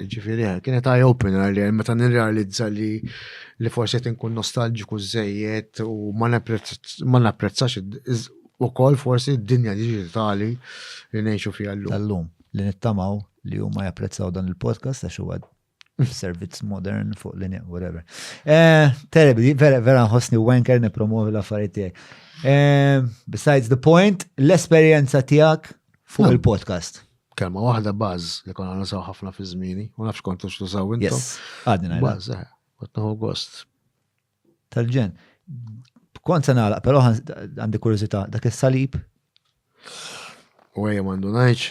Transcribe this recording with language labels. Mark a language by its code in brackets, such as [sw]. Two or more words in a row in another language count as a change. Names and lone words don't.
[mt] Ġifieri kienet [en] eye opener [mt] li meta nirrealizza li forsi tinkun nostalġiku żejjed u ma napprezzax ukoll forsi d-dinja diġitali li ngħixu fiha llum. Tal-lum li nittamaw li huma japprezzaw dan il-podcast għax huwa servizz modern fuq linja, whatever. Terribli, vera nħossni wanker nipromovi l-affarijiet tiegħek. [en] Besides the point, [mt] l-esperjenza tiegħek fuq il-podcast. Kelma waħda baż li konna nusaw ħafna fi żmieni, u nafx kontu x'tużaw intom. Yes, għadni ngħidha. Baż, qed naħu gost. Tal-ġen. Kont se nagħlaq, però għandi kurjożità, dak is-salib. U ejja m'għandu ngħidx.